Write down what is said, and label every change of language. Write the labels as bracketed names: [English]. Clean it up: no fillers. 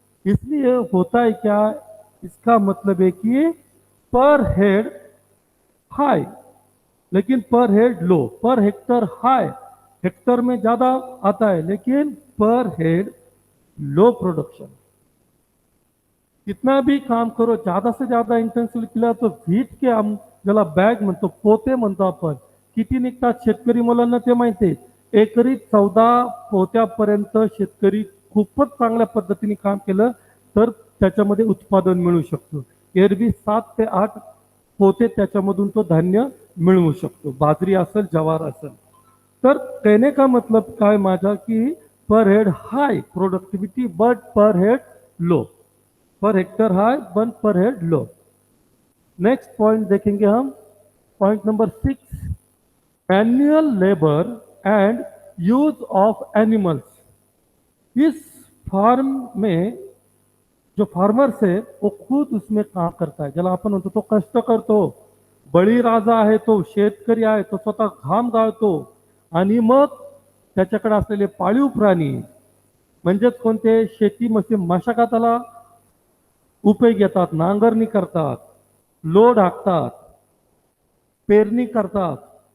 [Hindi] इसलिए होता है क्या, इसका मतलब है कि [English] per head high, [Hindi] लेकिन [English] per head low, per hectare high, [Hindi] हेक्टर में ज़्यादा आता है लेकिन [English] Per head low production. [Hindi] कितना भी काम करो, ज्यादा से ज्यादा [Marathi] इंटेन्सिव्ह केला तर व्हीट के ज्याला बॅग म्हणतो, पोते म्हणतो आपण, किती निघतात शेतकरी मुलांना ते माहिती आहे। एकरी 14 पोत्यापर्यंत शेतकरी खूपच चांगल्या पद्धतीने काम केलं तर त्याच्यामध्ये उत्पादन मिळू शकतं। एरवी 7 ते 8 पोते त्याच्यामधून तो धान्य मिळवू शकतो, बाजरी असेल ज्वार असेल। तर [Hindi] कहने का मतलब [Marathi] काय माझा [English] की per head high productivity but per head low, per hectare high one per head low. Next point [Hindi] देखेंगे हम, [English] Point number 6, manual labour and use of animals. [Hindi] इस फार्म में जो फार्मर्स है वो खुद उसमें काम करता है, [Marathi] ज्याला आपण म्हणतो तो कष्ट करतो, बळीराजा आहे तो, शेतकरी आहे तो, स्वतः घाम गाळतो आणि मग त्याच्याकडे असलेले पाळीव प्राणी म्हणजेच कोणते, शेतीमध्ये मशागताला उपयोग येतात, नांगरणी करतात, लोड हाकतात, पेरणी करतात।